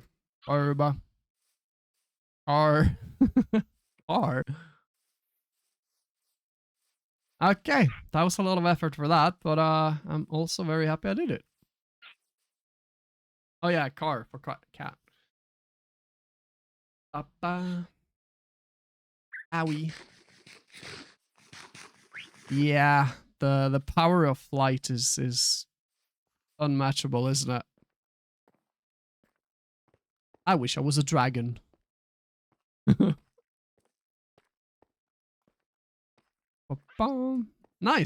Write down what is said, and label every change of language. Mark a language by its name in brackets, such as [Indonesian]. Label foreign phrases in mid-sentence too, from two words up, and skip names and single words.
[English] Burb. R. R. Okay, that was a lot of effort for that, but I'm also very happy I did it. Oh yeah, car for cat. Ba-ba. Owie. Yeah, the power of flight is unmatchable, isn't it? I wish I was a dragon. Ba-bum. Nice.